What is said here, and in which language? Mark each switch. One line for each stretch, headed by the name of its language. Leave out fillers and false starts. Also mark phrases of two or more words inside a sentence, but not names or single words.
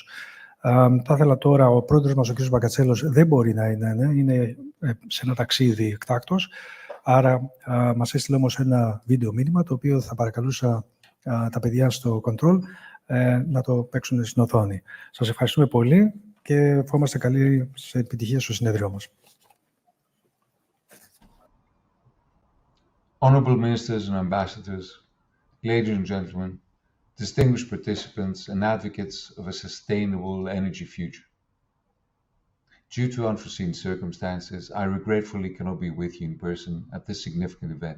Greek: Θα ήθελα τώρα, ο πρόεδρος μας, ο κ. Μπακατσέλος, δεν μπορεί να είναι σε ένα ταξίδι εκτάκτος, άρα μας έστειλε όμως ένα βίντεο μήνυμα, το οποίο θα παρακαλούσα τα παιδιά στο control να το παίξουν στην οθόνη. Σας ευχαριστούμε πολύ και ευχόμαστε καλή επιτυχία στο συνέδριό μας.
English: Honourable Ministers and Ambassadors, ladies and gentlemen, distinguished participants and advocates of a sustainable energy future. Due to unforeseen circumstances, I regretfully cannot be with you in person at this significant event.